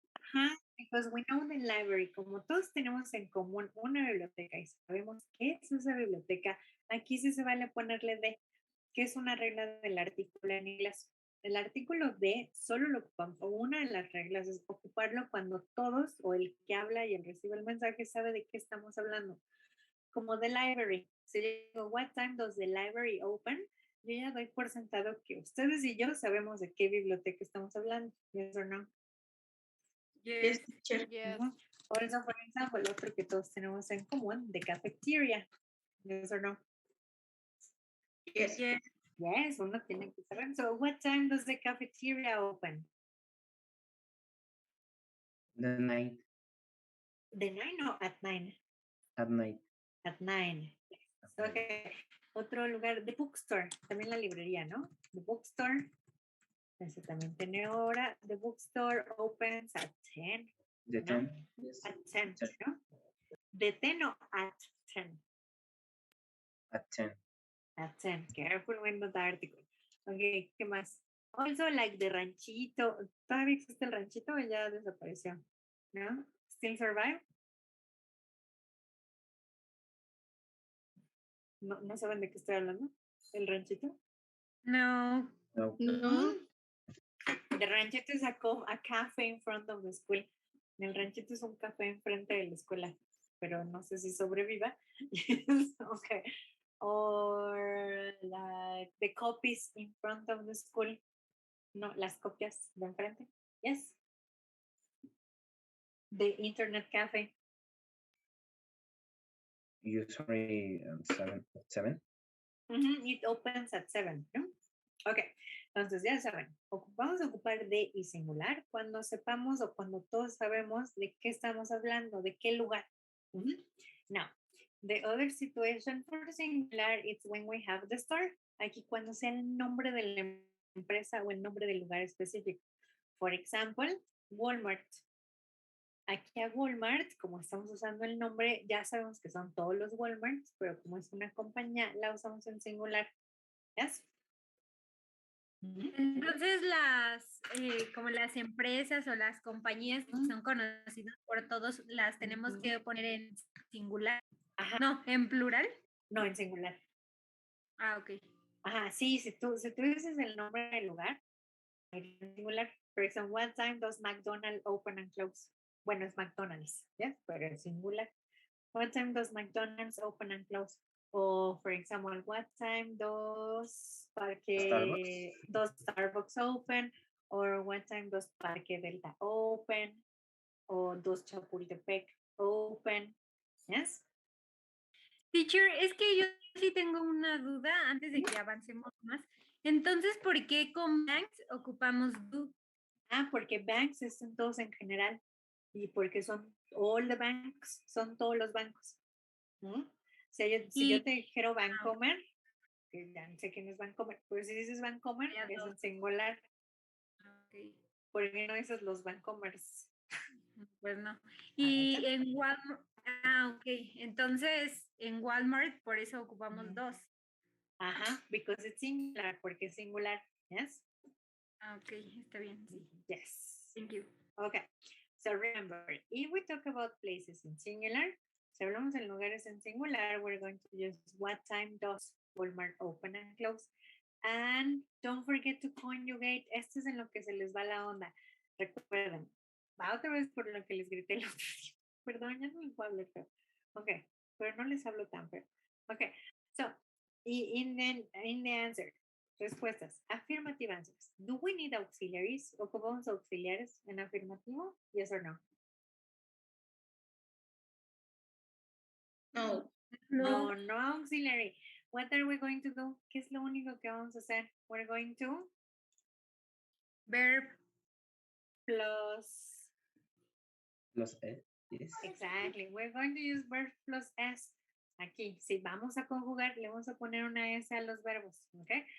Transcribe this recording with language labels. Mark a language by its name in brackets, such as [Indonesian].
[Spanish] Ajá, [English] because we know the library, [Spanish] como todos tenemos en común una biblioteca y sabemos qué es esa biblioteca, aquí sí se vale ponerle de, que es una regla del artículo en inglés. El artículo de solo lo ocupamos, o una de las reglas es ocuparlo cuando todos o el que habla y el recibe el mensaje sabe de qué estamos hablando. [English] Como the library. [Spanish] Si digo, [English] what time does the library open? [Spanish] Yo ya doy por sentado que ustedes y yo sabemos de qué biblioteca estamos hablando. [English] Yes or no? Yes. Yes. Also, for example, [Spanish] otro que todos tenemos en común, [English] the cafeteria. Yes or no? Yes. Yes, [Spanish] uno tiene que saber. [English] So, what time does the cafeteria open? The night. The 9 or at 9? At night. At 9. Okay. [Spanish] Otro lugar, [English] the bookstore. [Spanish] También la librería, ¿no? [English] The bookstore. [Spanish] Ese también tiene hora. [English] The bookstore opens at 10. The [Spanish] ¿no? [English] 10. Yes. At 10, ¿no? The 10 or at 10? At 10. At 10. Careful when the article. Ok, [Spanish] ¿qué más? [English] Also, like the ranchito. [Spanish] ¿Todavía existe el ranchito o ya desapareció? ¿No? [English] ¿Still survive? [Spanish] ¿No saben de qué estoy hablando? ¿El ranchito? No. No. No. [English] The ranchito is a cafe in front of the school. [Spanish] El ranchito es un café enfrente de la escuela, pero no sé si sobreviva. Okay. [English] or like the copies in front of the school. [Spanish] No, las copias de enfrente. [English] Yes. The internet cafe. Usually 7. It opens at 7, ¿no? [Spanish] Ok, entonces ya saben, vamos a ocupar de y singular cuando sepamos o cuando todos sabemos de qué estamos hablando, de qué lugar. [English] Now, the other situation for singular is when we have the store. [Spanish] Aquí cuando sea el nombre de la empresa o el nombre del lugar específico. [English] For example, [Spanish] Walmart. Aquí a Walmart, como estamos usando el nombre, ya sabemos que son todos los Walmarts, pero como es una compañía, la usamos en singular. [English] ¿Yes? [Spanish] Entonces como las empresas o las compañías que son conocidas por todos, las tenemos que poner en singular. Ajá. No, en plural. No, en singular. Ah, ok. Ajá, sí, si tú dices el nombre del lugar, en singular. [English] For example, what time does McDonald's open and close? [Spanish] Bueno, es McDonald's, [English] ¿yes? [Spanish] Pero en singular. [English] What time does McDonald's open and close? O, for example, what time does Starbucks open? Or what time does Parque Delta open? O does Chapultepec open? Yes? [Spanish] Teacher, es que yo sí tengo una duda antes de que avancemos más. Entonces, ¿por qué con banks ocupamos do? Porque banks están todos en general. Y porque son all the banks, son todos los bancos. ¿No? Si yo te dijera Bancomer, que ya no sé quién es Bancomer, pero si dices Bancomer, es en singular. Okay. ¿Por qué no dices los Bancomers? Pues no. Y en Walmart, ok. Entonces, en Walmart, por eso ocupamos dos. [English] Ajá, because it's singular, [Spanish] porque es singular. [English] Yes? [Spanish] Ok, está bien. Sí. [English] Yes. Thank you. Okay. So remember, if we talk about places in singular, [Spanish] si hablamos en lugares en singular, [English] we're going to use what time does Walmart open and close. And don't forget to conjugate. [Spanish] Esto es en lo que se les va la onda. Recuerden, va otra vez por lo que les grité el otro día. Perdón, ya no les puedo hablar feo. Ok, pero no les hablo tan feo. [English] Ok, so, in the answer, [Spanish] respuestas, [English] affirmative answers. Do we need auxiliaries? [Spanish] ¿Ocupamos auxiliares en afirmativo? [English] Yes or no? No. No auxiliary. What are we going to do? ¿Qué es lo único que vamos a hacer? We're going to Verb plus S. Yes. Exactly. We're going to use verb plus S. [Spanish] Aquí, si vamos a conjugar, le vamos a poner una S a los verbos, ¿ok?